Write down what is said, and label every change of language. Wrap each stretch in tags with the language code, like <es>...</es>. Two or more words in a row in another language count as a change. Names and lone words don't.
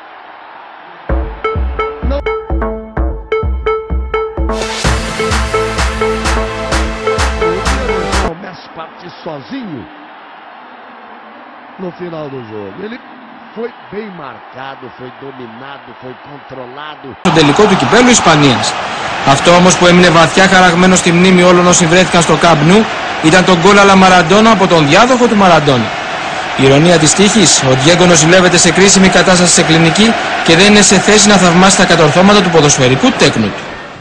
<pt>O Messi partiu sozinho no final do jogo. Ele foi bem marcado, foi dominado, foi controlado.</pt> <el>Στο τελικό του κυπέλλου Ισπανίας. Αυτό όμως που έμεινε βαθιά χαραγμένο στη μνήμη όλων όσοι βρέθηκαν στο Camp Nou ήταν το γκολ αλλά Μαραντόνα από τον διάδοχο του Μαραντόνα. Η ηρωνία της τύχης, ο Διέγκο νοσηλεύεται σε κρίσιμη κατάσταση σε κλινική και δεν είναι σε θέση να θαυμάσει τα κατορθώματα του ποδοσφαιρικού τέκνου του.</el>